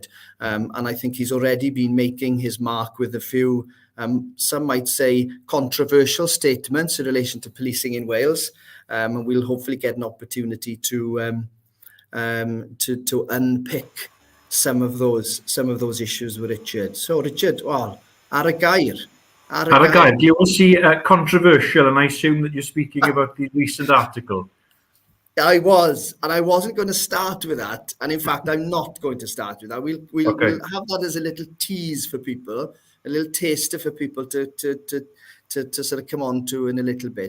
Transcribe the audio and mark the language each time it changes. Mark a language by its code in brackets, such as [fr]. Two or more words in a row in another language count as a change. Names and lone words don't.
[en] And I think he's already been making his mark with a few, some might say, controversial statements in relation to policing in Wales. And we'll hopefully get an opportunity to unpick some of those issues with Richard. So Richard, well, [cy] ar y gair. [en] You will see controversial, and I assume that you're speaking about the recent article. I was, and I wasn't going to start with that. And in fact, I'm not going to start with that. We'll have that as a little tease for people, a little taster for people to sort of come on to in a little bit.